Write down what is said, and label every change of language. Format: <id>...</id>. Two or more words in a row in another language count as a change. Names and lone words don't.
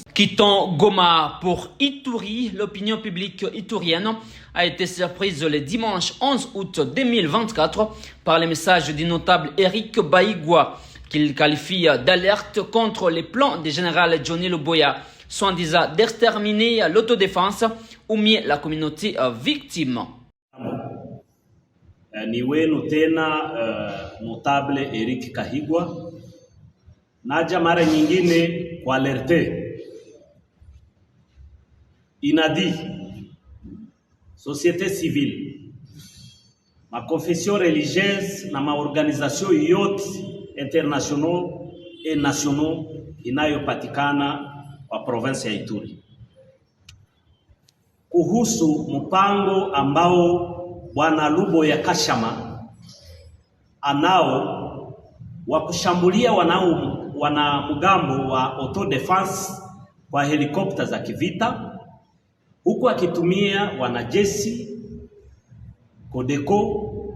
<fr>Quittons Goma pour Ituri. L'opinion publique iturienne a été surprise le dimanche 11 août 2024 par le message du notable Eric Baigwa qu'il qualifie d'alerte contre les plans du général Johnny Luboya, soi-disant d'exterminer l'autodéfense ou mieux la communauté victime.</fr> <sw>Ni wenu tena notable Eric Kahigwa, naja mara nyingine kwa alerte inadi</sw> <fr>société civile,</fr> <sw>ma</sw> <fr>confession religieuse</fr> <sw>na maorganisation yote</sw> <fr>internationaux et nationaux</fr> <sw>inayopatikana kwa province ya Ituri kuhusu mpango ambao Bwana Luboya Kashama anao wa kushambulia wanamgambo wa autodefense kwa helikopta za kivita huku akitumia wanajeshi Codeco,</sw>